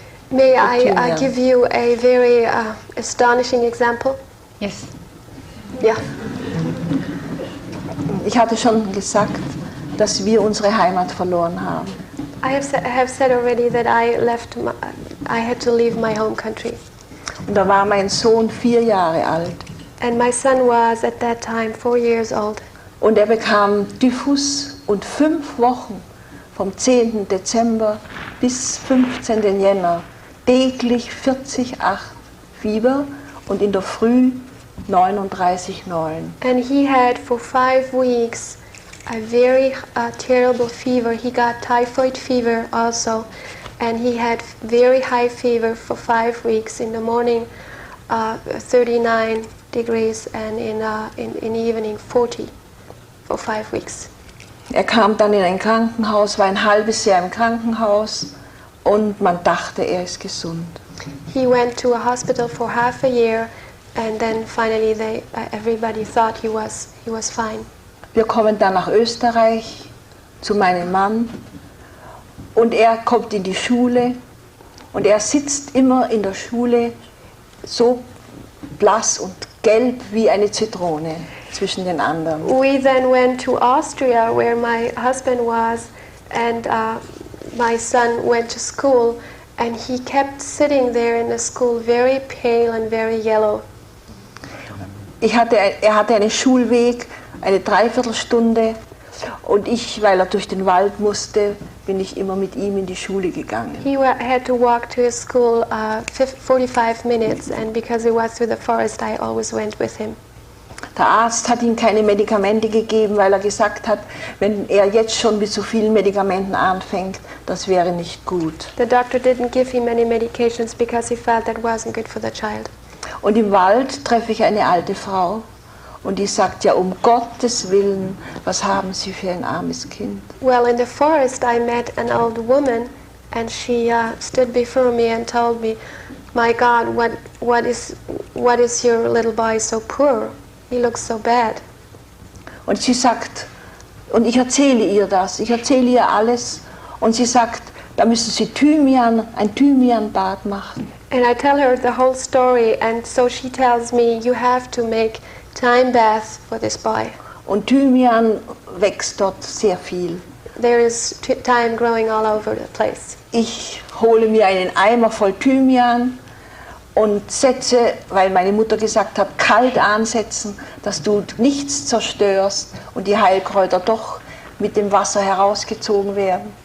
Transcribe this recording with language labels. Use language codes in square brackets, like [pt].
[en] May I give you a very astonishing example? Yes. [de] Ja. Ich hatte schon gesagt, dass wir unsere Heimat verloren haben. [en] I have said already that I had to leave my home country. [de] Und da war mein Sohn 4 Jahre alt. [en] And my son was at that time 4 years old. [de] Und er bekam Typhus und 5 Wochen vom 10. Dezember bis 15. Jänner täglich 40,8 Fieber und in der Früh 39,9. [en] And he had for 5 weeks a very terrible fever. He got typhoid fever also, and he had very high fever for 5 weeks. In the morning, 39 degrees, and in the evening 40 for 5 weeks. [de] Er kam dann in ein Krankenhaus, war ein halbes Jahr im Krankenhaus und man dachte, er ist gesund. [en] He went to a hospital for half a year, and then finally everybody thought he was fine. [de] Wir kommen dann nach Österreich zu meinem Mann und er kommt in die Schule und er sitzt immer in der Schule so blass und gelb wie eine Zitrone zwischen den anderen. [en] We then went to Austria, where my husband was, and my son went to school, and he kept sitting there in the school very pale and very yellow. [de] Er hatte einen Schulweg, eine Dreiviertelstunde und ich, weil er durch den Wald musste, bin ich immer mit ihm in die Schule gegangen. [en] He had to walk to his school 45 minutes, and because it was through the forest, I always went with him. [de] Der Arzt hat ihm keine Medikamente gegeben, weil er gesagt hat, wenn er jetzt schon mit so vielen Medikamenten anfängt, das wäre nicht gut. [en] The doctor didn't give him any medications because he felt that wasn't good for the child. [de] Und im Wald treffe ich eine alte Frau und die sagt, ja, um Gottes Willen, was haben Sie für ein armes Kind? [en] Well, in the forest I met an old woman, and she stood before me and told me, "My God, what is your little boy so poor? He looks so bad." [de] Und sie sagt, und ich erzähle ihr das, ich erzähle ihr alles und sie sagt, da müssen Sie ein Thymianbad machen. [en] And I tell her the whole story, and so she tells me, "You have to make thyme bath for this boy." [de] Und Thymian wächst dort sehr viel. [en] There is thyme growing all over the place. [de] Ich hole mir einen Eimer voll Thymian und setze, weil meine Mutter gesagt hat, kalt ansetzen, dass du nichts zerstörst und die Heilkräuter doch mit dem Wasser herausgezogen werden.